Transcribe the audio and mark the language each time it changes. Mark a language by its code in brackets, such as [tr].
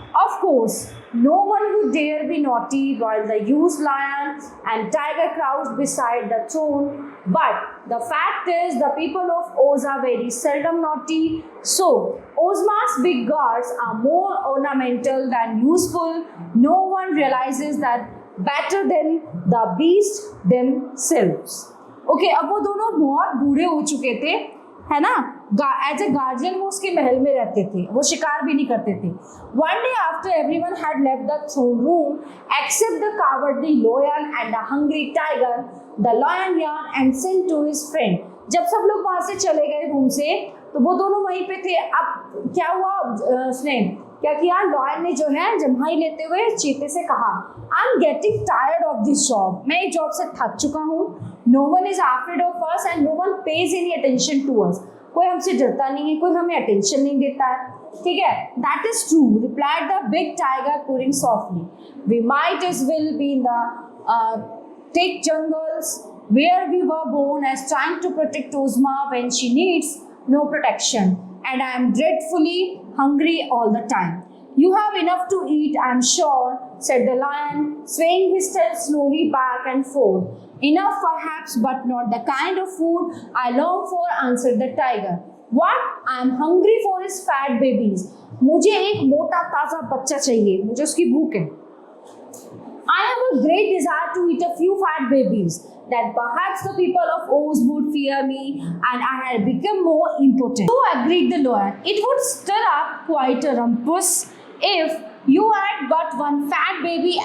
[en] Of course, no one would dare be naughty while the huge lion and tiger crouched beside the throne. But the fact is, the people of Oz are very seldom naughty. So, Ozma's big guards are more ornamental than useful. No one realizes that better than the beasts themselves. [hi] Okay, अब वो दोनों बहुत बूढ़े हो चुके थे, है ना? [en] as a guardian [hi] वो उसके महल में रहते थे, वो शिकार भी नहीं करते थे. [en] One day after everyone had left the throne room except the cowardly lion and the hungry tiger, the lion yawned and sent to his friend. [hi] जब सब लोग वहां से चले गए रूम से तो वो दोनों वहीं पे थे. अब क्या हुआ, उसने क्या किया, लॉयन ने जो है जम्हाई लेते हुए चीते से कहा, [en] I am getting tired of this job. [hi] मैं इस जॉब से थक चुका हूँ. [en] No one is afraid of us and no one pays any attention to us. [hi] कोई हमसे डरता नहीं है, कोई हमें अटेंशन नहीं देता है. ठीक है, [en] That is true, replied the big tiger purring softly. We might as well be in the thick jungles where we were born as trying to protect Ozma when she needs no protection, and I am dreadfully hungry all the time. You have enough to eat, I am sure, said the lion, swaying his tail slowly back and forth. Enough perhaps, but not the kind of food I long for, answered the tiger. What? I am hungry for his fat babies. [hi] मुझे एक मोटा ताजा बच्चा चाहिए, मुझे उसकी भूख है. [en] I have a great desire to eat a few fat babies, that perhaps the people of Oz would fear me and I had become more impotent. So agreed the lion. It would stir up quite a rumpus if you had but one fat baby.